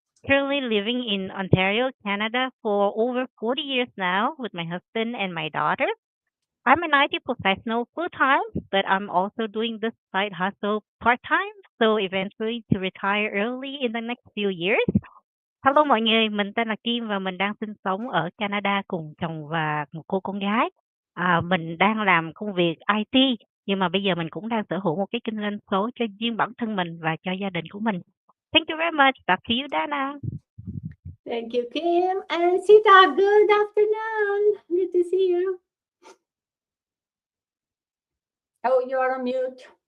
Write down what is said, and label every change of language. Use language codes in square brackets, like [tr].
[en] Currently living in Ontario, Canada for over 40 years now with my husband and my daughter. I'm an IT professional full-time, but I'm also doing this side hustle part-time, so eventually to retire early in the next few years. [vi] Hello mọi người, mình tên là Kim và mình đang sinh sống ở Canada cùng chồng và một cô con gái. Mình đang làm công việc IT, nhưng mà bây giờ mình cũng đang sở hữu một cái kinh doanh số cho riêng bản thân mình và cho gia đình của mình. [en] Thank you very much. Back to you, Dana. Thank you, Kim. And Sita, good afternoon. Good to see you. Oh, you're on mute.